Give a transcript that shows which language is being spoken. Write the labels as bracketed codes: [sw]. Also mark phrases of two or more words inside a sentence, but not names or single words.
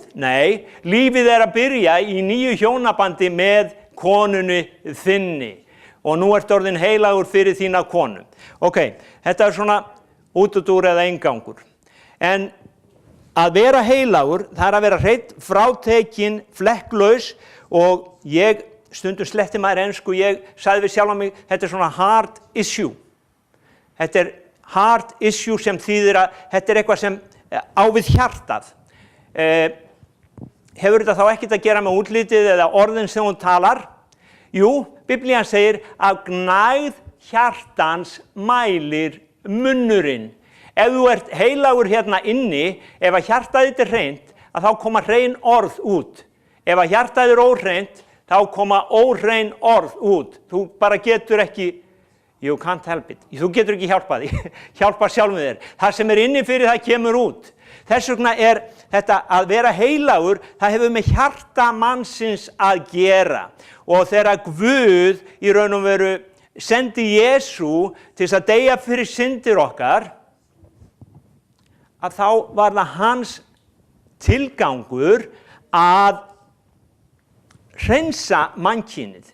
[is] Nei, lífið að byrja í nýju hjónabandi með konunni þinni og nú orðin heilagur fyrir þína konu. Ok, þetta svona útúrdúr eða inngangur. En að vera heilagur, það að vera hreinn, frátekinn, flekklaus og ég stundum sletti maður ensku, ég sagði við sjálfan mig, þetta svona [en] hard issue. [is] Þetta [en] hard issue [is] sem þýðir að þetta eitthvað sem á við hjartað. Hefur þetta þá ekkert að gera með útlitið eða orðin sem hún talar? Jú, Biblían segir að gnægð hjartans mælir munnurinn. Ef þú heilagur inni, ef að hjartað þitt hreint, að þá koma hrein orð út. Ef að hjartað óhreint, þá koma óhrein orð út. Þú bara getur ekki, [en] You can't help it. [is] Þú getur ekki hjálpað því. Hjálpa sjálfum þér. Það sem inni fyrir það kemur út. Þess vegna þetta að vera heilagur, það hefur með hjarta mannsins að gera. Og þegar Guð í raun og veru sendi Jesú til þess að deyja fyrir syndir okkar, að þá var það hans tilgangur að hreinsa mannkynið.